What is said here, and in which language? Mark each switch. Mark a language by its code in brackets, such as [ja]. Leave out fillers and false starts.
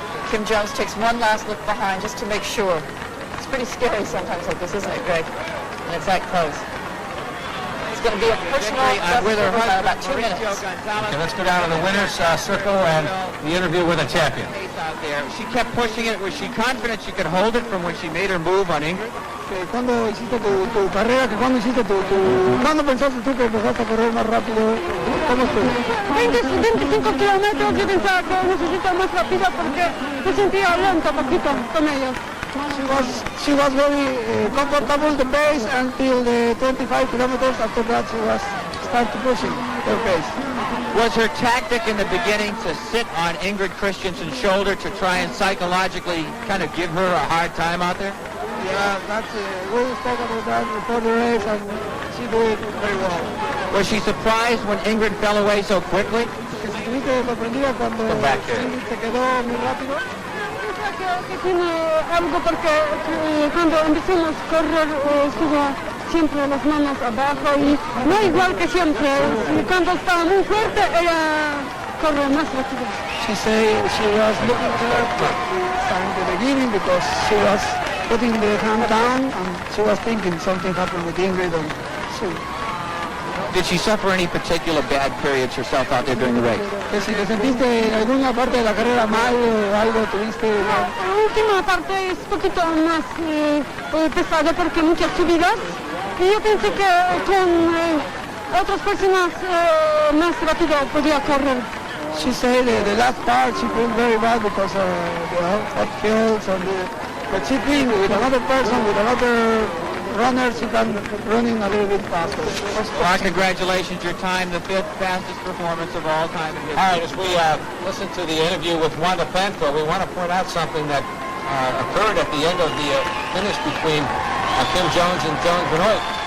[en] Kim Jones takes one last look behind just to make sure. It's pretty scary sometimes like this, isn't it, Greg? And it's that close. It's going to be a personal best for her about 2 minutes. Okay, let's go down to the winner's circle and the interview with a champion. Out there. She kept pushing it. Was she confident she could hold it from when she made her move on Ingrid? [es] ¿Cuándo hiciste tu carrera? ¿Cuándo hiciste ¿Cuándo pensaste tú que empezaste a correr más rápido? ¿Cómo estuvo? 25 kilómetros, yo pensaba que necesito más rápido porque me sentía lento poquito con ellos. [en] She was very comfortable the pace until the 25 kilometers. After that, she was started pushing her pace. Was her tactic in the beginning to sit on Ingrid Christensen's shoulder to try and psychologically kind of give her a hard time out there? Yeah, that's we spoke about that before the race, and she did very well. Was she surprised when Ingrid fell away so quickly? Come back here. [es] Se quedó muy rápido. Que tiene algo porque cuando empezamos a correr estuvo siempre las manos abajo y no igual que siempre. Cuando estaba muy fuerte ella corre más rápido. [en] She said she was looking at her from the beginning because she was putting the hand down and she was thinking something happened with Ingrid and she... Did she suffer any particular bad periods herself out there during the race? [es] Que si te sentiste en alguna parte de la carrera mal o algo tuviste... La última parte es un poquito más pesada porque muchas subidas y yo pensé que con otras personas más rápido podía correr. [en] She said the last part she felt very bad because of the hot hills and but she think with another person, with another runner, she can running a little bit faster. Well, congratulations, your time, the 5th fastest performance of all time in history. All right, as we listen to the interview with Wanda Planko, we want to point out something that occurred at the end of the finish between Kim Jones and Joan Benoit.